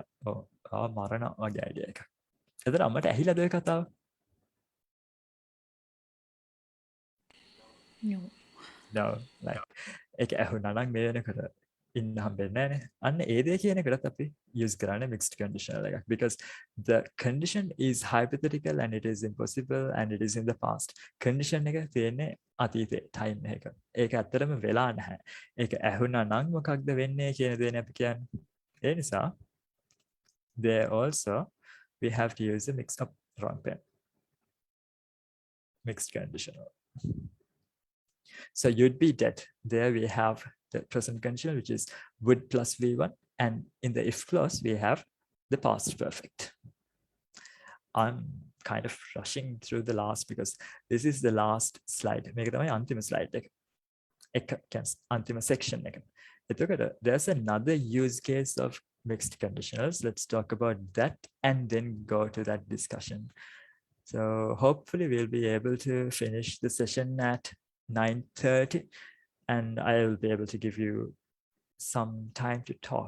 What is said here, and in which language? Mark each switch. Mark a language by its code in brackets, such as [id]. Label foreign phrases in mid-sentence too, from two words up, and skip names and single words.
[si] ඔව්. ඔයා මරණ වගේ අයිඩියා එකක්. එතන අම්මට ඇහිලාද ඔය කතාව? [en] No. [si] Like ඒක ඇහුණා නම් මේ වෙනකොට ඉන්න හම්බෙන්නේ නැහනේ. අන්න ඒ දේ කියන එකටත් අපි use කරන්නේ [en] mixed conditional [si] එකක්. [en] Because the condition is hypothetical and it is impossible and it is in the past. [si] Condition එක තියෙන්නේ අතීතේ time එකක. ඒක ඇත්තටම වෙලා නැහැ. ඒක ඇහුණා නම් මොකක්ද වෙන්නේ කියන දේනේ අපි කියන්නේ. ඒ නිසා [en] there also we have to use a wrong pen. Mixed conditional. So you'd be dead. There we have the present conditional, which is would plus V1. And in the if clause, we have the past perfect. I'm kind of rushing through the last because this is the last slide. [si] මේක තමයි අන්තිම slide එක. අන්තිම section එක. [en] එතකොට there's another use case of mixed conditionals. Let's talk about that and then go to that discussion. So hopefully we'll be able to finish the session at 9:30 and I'll be able to give you some time to talk.